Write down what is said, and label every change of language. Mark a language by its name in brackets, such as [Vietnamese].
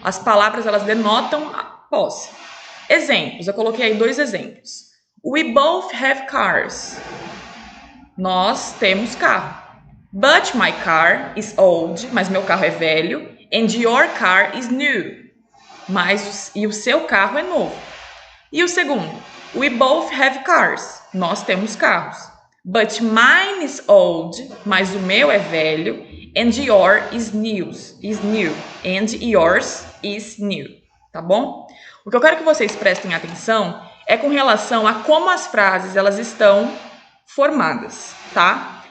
[Portuguese] As palavras, elas denotam a posse. Exemplos, eu coloquei aí 2 exemplos. [English] We both have cars. [Portuguese] Nós temos carro. [English] But my car is old, [Portuguese] mas meu carro é velho. [English] And your car is new. [Portuguese] E o seu carro é novo. E o segundo, [English] we both have cars. [Portuguese] Nós temos carros. [English] But mine is old, [Portuguese] mas o meu é velho. [English] And yours is new. And yours is new. [Portuguese] Tá bom? O que eu quero que vocês prestem atenção é com relação a como as frases elas estão formadas, tá?